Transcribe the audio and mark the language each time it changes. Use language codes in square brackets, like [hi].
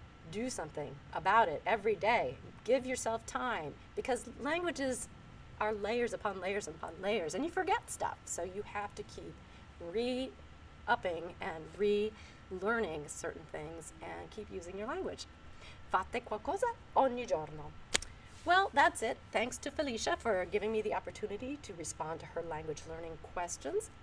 [en] Do something about it every day. Give yourself time, because languages are layers upon layers upon layers, and you forget stuff. So you have to keep re-upping and re-learning certain things and keep using your language. [it] Fate qualcosa ogni giorno. [en] Well, that's it. Thanks to Felicia for giving me the opportunity to respond to her language learning questions.